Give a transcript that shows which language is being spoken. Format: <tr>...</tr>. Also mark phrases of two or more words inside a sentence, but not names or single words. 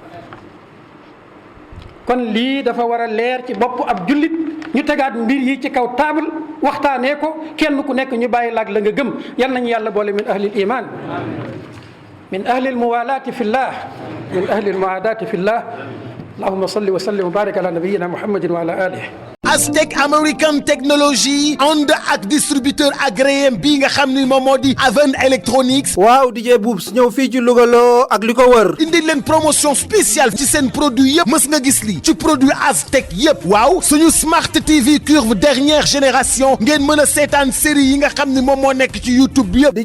<wo>kon lii dafa war a leer ci bopp ab jullit ñu tegaat mbir yi ci kaw table waxtaanee ko kenn ku nekk ñu bàyyi laag la nga gëm yal nañu yàlla boole</wo> <ar>من أهل الإيمان من أهل الموالاة في الله من أهل المعاداة في الله اللهم صل وسلم وبارك على نبينا محمد وعلى آله</ar> <wo>Aztec American Technology ànd ak</wo> <fr>distributeur agréé</fr> <wo>bii nga xam ni moom moo di Aven Electronics. waaw DJ Boubs ñëw fii ci Louga loo ak li ko wër. indi leen</wo> <fr>promotion spéciale</fr> <wo>ci seen produit yëpp mës nga gis lii ci produit Aztec yëpp. waaw suñu Smart TV curve</wo> <fr>dernière génération</fr> <wo>ngeen mën a seetaan série yi nga xam ni moom moo nekk ci YouTube bi yëpp.</wo>